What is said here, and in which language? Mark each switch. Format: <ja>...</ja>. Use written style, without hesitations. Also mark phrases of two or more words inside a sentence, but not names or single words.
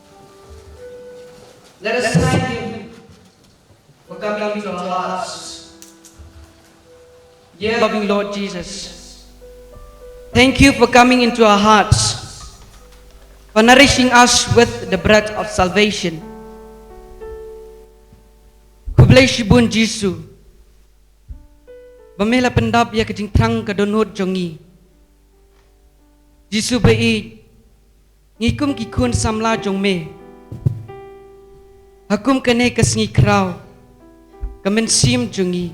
<en>Let us thank Him for coming into our hearts. Dear loving Lord Jesus, thank you for coming into our hearts, for nourishing us with the bread of salvation. Ku bless you,</en> <kha>Bun Jesus. Bamela pendap ya kejing trang kadonut jongi. Jisu bei ngikum kikun samla jong me. Hakum kene kesngi krau. Kemen sim jongi.</kha>